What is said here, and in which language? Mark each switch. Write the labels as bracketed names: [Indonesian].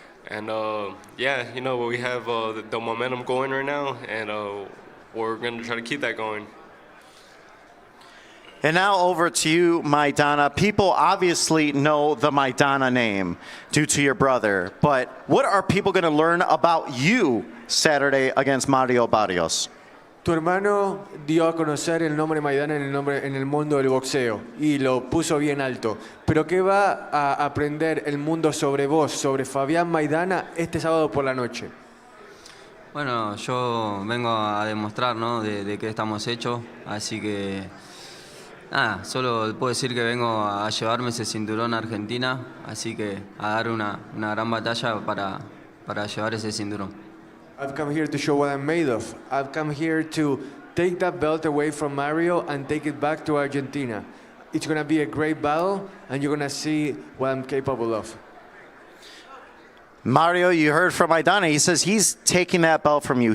[English] And yeah, we have the momentum going right now, and we're going to try to keep that going. And now over to you, Maidana. People obviously know the Maidana name due to your brother, but what are people going to learn about you Saturday against Mario Barrios? [Spanish] Tu hermano dio a conocer el nombre Maidana en el mundo del boxeo y lo puso bien alto. Pero ¿qué va a aprender el mundo sobre vos, sobre Fabián Maidana, este sábado por la noche? Bueno, yo vengo a demostrar, ¿no?, de qué estamos hechos, así que nada, solo puedo decir que vengo a llevarme ese cinturón a Argentina, así que a dar una gran batalla para llevar ese cinturón. [English] I've come here to show what I'm made of. I've come here to take that belt away from Mario and take it back to Argentina. It's going to be a great battle, and you're going to see what I'm capable of. Mario, you heard from Maidana. He says he's taking that belt from you.